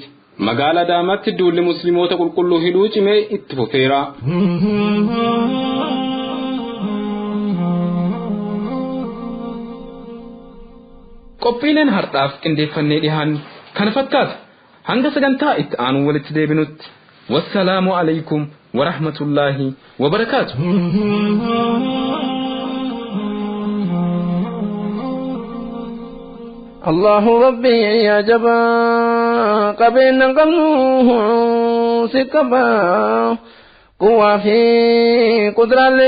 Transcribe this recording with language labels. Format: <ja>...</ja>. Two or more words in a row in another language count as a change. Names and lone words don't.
<om>Magaalaa Daamaatti duulli musliimoota qulqulluu hidhuu cimee itti fufeera. Qophiileen har'aaf qindeeffannee dhiyaanne kana fakkaata. Hanga sagantaa itti aanu walitti deebinutti.</om> <ar>والسلام عليكم ورحمة الله وبركاته. الله ربي</ar> <om>ya jaba qabeen qabnu sikaba quwaa fi qudraaleen</om>